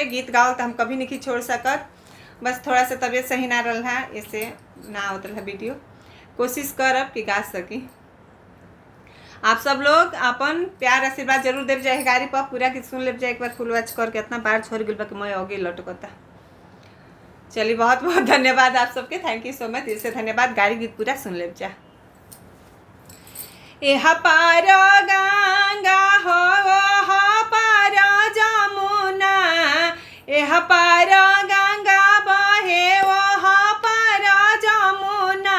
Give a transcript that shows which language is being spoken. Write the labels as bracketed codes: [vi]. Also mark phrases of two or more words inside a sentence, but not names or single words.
[bho] गीत गावल तो हम कभी नहीं छोड़ सकत। बस थोड़ा सा तबीयत सही ना रहा, इससे ना आवत रहा वीडियो। कोशिश करब कि गा सकी। आप सब लोग अपन प्यार आशीर्वाद जरूर देव जाए। गाड़ी पर पूरा गीत सुन ले जाए एक बार [en] full watch [bho] करके। इतना बार छोड़ गई कि मैं आगे लटकता। चलिए, बहुत बहुत धन्यवाद आप सबके। [en] thank you so much, [bho] दिल से धन्यवाद। गाड़ी गीत पूरा सुन ले जा। एह पार गंगा हो पार जमुना, एह पार गंगा बहे वह पार जमुना।